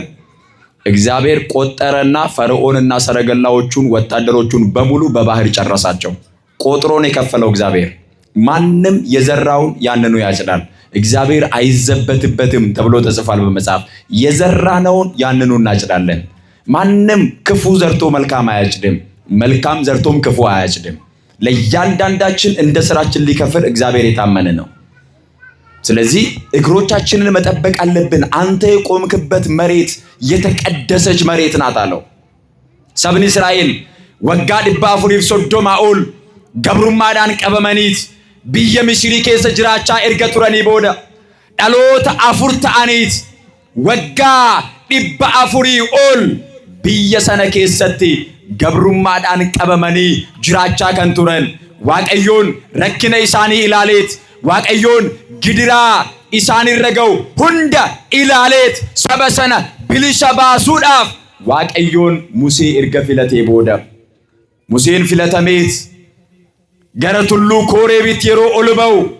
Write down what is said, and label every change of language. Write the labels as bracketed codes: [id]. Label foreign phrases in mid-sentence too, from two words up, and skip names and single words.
[am] እግዚአብሔር ቆጠረና ፈርዖንና ሰረገላዎቹን ወታደሮቹን በሙሉ በባህር ጨረሳቸው። ቆጥሮን የከፈለው እግዚአብሔር። ማንም የዘራውን ያንኑ ያጭዳል። እግዚአብሔር አይዘበትበትም ተብሎ ተጽፏል በመጽሐፍ። የዘራነውን ያንኑ እናጭዳለን። ማንም ክፉ ዘርቶ መልካም አያጭድም፣ መልካም ዘርቶም ክፉ አያጭድም። ለእያንዳንዳችን እንደ ስራችን ሊከፍል እግዚአብሔር የታመነ ነው። ስለዚህ እግሮቻችንን መጠበቅ አለብን። አንተ የቆምክበት መሬት የተቀደሰች መሬት ናት አለው። [om] Sabni Israa'el waggaa dibbaa afuriif Sodomaa ol gabrummaadhaan qabamaniit biyya Misrii keessa jiraachaa erga turanii booda dhaloota afur ta'aniit waggaa dibbaa afurii ol biyya sana keessatti gabrummaadhaan qabamanii jiraachaa kan turan Waaqayyoon rakkina isaanii ilaalee Waaqayyoon gidiraa isaanii ragau hunda ilaalee saba sana bilisa baasuuf Waaqayyoon Musee erge filatee booda Museen filatameet gara tuulluu Koreebiit yeroo ol ba'u